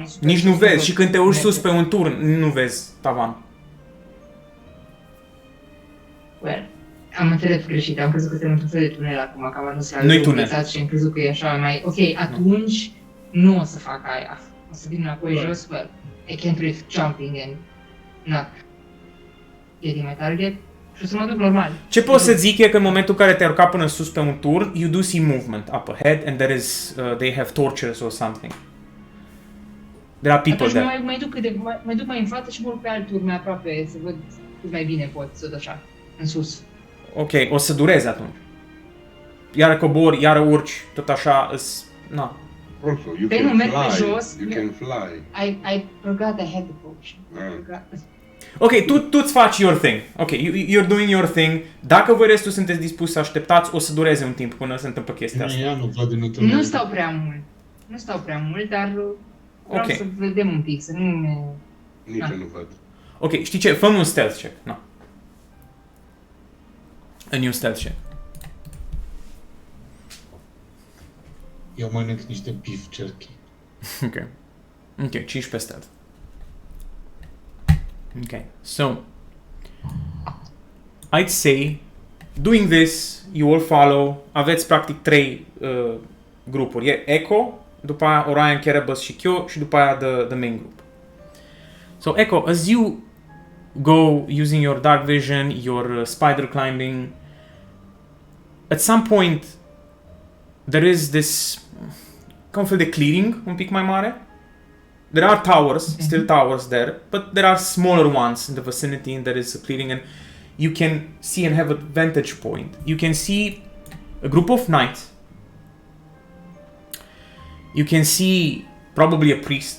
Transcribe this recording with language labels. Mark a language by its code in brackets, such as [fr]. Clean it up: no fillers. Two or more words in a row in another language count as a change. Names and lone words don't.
[ro] Nici nu vezi și când te urci sus pe un turn, nu vezi tavan. Well, am înțeles greșit, am crezut că suntem într-un fel de tunel acum, că am ajuns la Nu-i tunel. învățat și am crezut că e așa mai... Ok, atunci nu o să fac aia. O să vin înapoi jos, [en] well, I can't risk jumping and not getting my target. [ro] Și o să mă duc normal. Ce pot să zic e că în momentul în care te-ai urcat până sus pe un turn, [en] you do see movement up ahead and there is, they have torches or something. There are people [ro] Atunci [en] there. [ro] mai duc mai în față și mă urc pe alt tur mai aproape, să văd cât mai bine pot să tot așa, în sus. Ok, o să dureze atunci. Iară cobori, iară urci, tot așa, na. [en] Also, you [ro] Păi nu, [en] can [ro] merg pe [en] fly. [ro] jos. [en] You can fly. I forgot I had the potion. I forgot. [ro] Ok, tu-ți faci [en] your thing. Ok, you're doing your thing. [ro] Dacă voi restul sunteți dispuși să așteptați, o să dureze un timp până se întâmplă chestia asta. Ea nu văd în Nu stau prea mult, dar vreau Ok. să vedem un pic, să nu ne... Nici Ah. eu nu văd. Ok, știi ce? Fă-mi un [en] stealth check. [ro] Na. [en] A new stealth check. [ro] Eu mănânc niște [en] beef jerky. [ro] Ok. Ok, 15 stealth. [en] Ok, so I'd say doing this, you all follow. [ro] Aveți practic 3 grupuri. E Echo, după aia Orion, Kerebus și Kyo și după aia [en] the main group. So Echo, as you go using your dark vision, your spider climbing, at some point there is this [ro] ca un fel de clearing un pic mai mare. [en] There are towers, still towers there, but there are smaller ones in the vicinity and there is a clearing and you can see and have a vantage point. You can see a group of knights. You can see probably a priest.